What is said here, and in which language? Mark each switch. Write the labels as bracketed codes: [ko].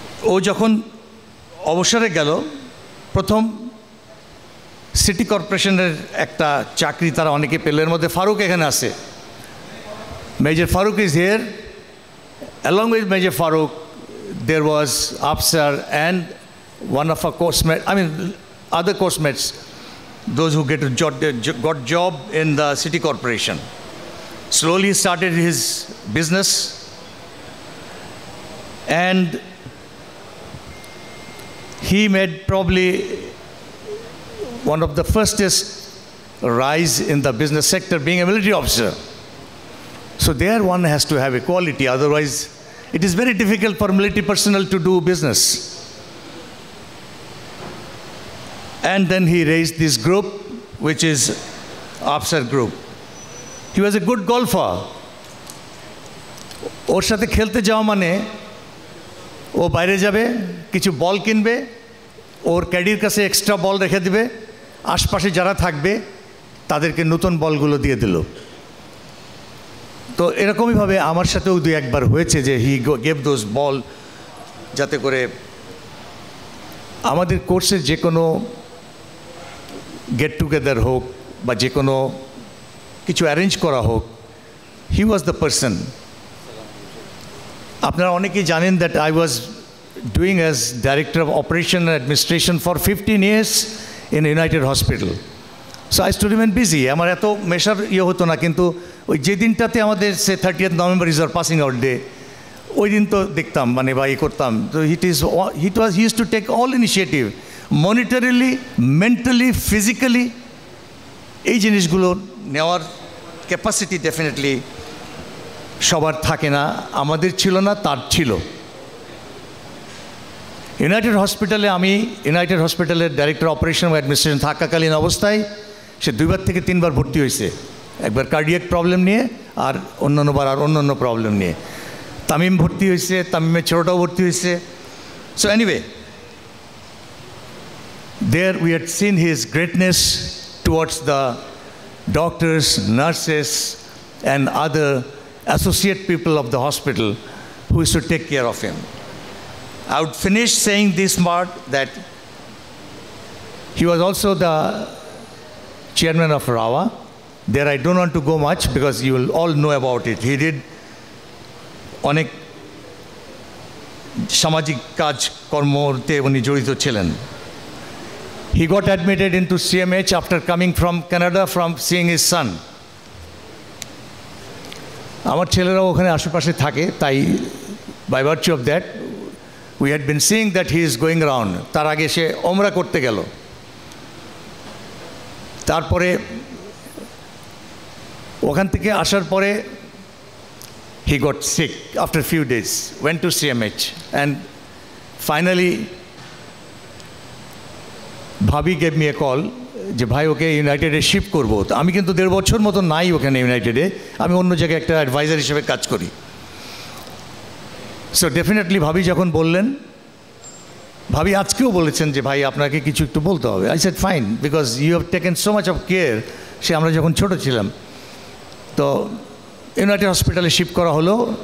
[bn] ও যখন অবসরে গেল, প্রথম সিটি কর্পোরেশনের একটা চাকরি তারা অনেকে পেল। এর মধ্যে ফারুক এখানে আছে, [en] Major Faruk is here. Along with Major Faruk there was Afsar and one of our course mates, I mean other course mates, those who got job in the city corporation. Slowly started his business, and he made probably one of the fastest rise in the business sector, being a military officer. So there one has to have equality, otherwise it is very difficult for military personnel to do business. And then he raised this group, which is Afsar Group. He was a good golfer. [bn] ওর সাথে খেলতে যাওয়া মানে ও বাইরে যাবে, কিছু বল কিনবে, ওর ক্যাডির কাছে extra বল রেখে দিবে, আশপাশে যারা থাকবে তাদেরকে নতুন বলগুলো দিয়ে দিল। তো এরকমইভাবে আমার সাথেও দুই একবার হয়েছে যে [en] he gave those ball, [bn] যাতে করে আমাদের কোর্সের যে কোনো গেট টুগেদার হোক বা যে কোনো কিছু অ্যারেঞ্জ করা হোক, [en] He was the person. [bn] আপনারা অনেকেই জানেন [en] That I was doing as Director of Operation and Administration for 15 years in United Hospital. So I used to remain busy. [bn] আমার এত মেশার হতো না, কিন্তু ওই যে দিনটাতে আমাদের সে [en] 30th November is our passing out day, [bn] ওই দিন তো দেখতাম মানে বা করতাম। তো [en] he used to take all initiative, monetarily, mentally, physically, [bn] এই জিনিসগুলো নেওয়ার ক্যাপাসিটি ডেফিনেটলি সবার থাকে না, আমাদের ছিল না, তার ছিল। ইউনাইটেড হসপিটালের ডাইরেক্টর অপারেশন ও অ্যাডমিনিস্ট্রেশন থাকাকালীন অবস্থায় সে 2বার থেকে 3বার ভর্তি হয়েছে, একবার কার্ডিয়াক প্রবলেম নিয়ে আর অন্যান্য প্রবলেম নিয়ে। তামিম ভর্তি হয়েছে, তামিমের ছোটটাও ভর্তি হয়েছে। [en] So anyway, there we had seen his greatness towards the doctors, nurses and other associate people of the hospital who used to take care of him. I would finish saying this part, that he was also the chairman of RAWA. There I don't want to go much because you will all know about it. He did [bn] অনেক সামাজিক কাজ কর্মতে উনি জড়িত ছিলেন। [en] He got admitted into CMH after coming from Canada from seeing his son. [bn] আমার ছেলেরাও ওখানে আশেপাশে থাকে, তাই [en] by virtue of that we had been seeing that he is going around. [bn] তার আগে সে ওমরা করতে গেল, তারপরে ওখান থেকে আসার পরে [en] he got sick after a few days, went to CMH, and finally Bhabi gave me a call [bn] যে ভাই ওকে ইউনাইটেডে শিফট করবো। তো আমি কিন্তু 1.5 বছর মতো নাই ওখানে ইউনাইটেডে, আমি অন্য জায়গায় একটা অ্যাডভাইজার হিসেবে কাজ করি। সো ডেফিনেটলি ভাবি যখন বললেন, ভাবি আজকেও বলেছেন যে ভাই আপনাকে কিছু একটু বলতে হবে। [en] I said fine, because you have taken so much of care. [bn] সে আমরা যখন ছোট ছিলাম, তো ইউনাইটেড হসপিটালে শিফট করা হলো।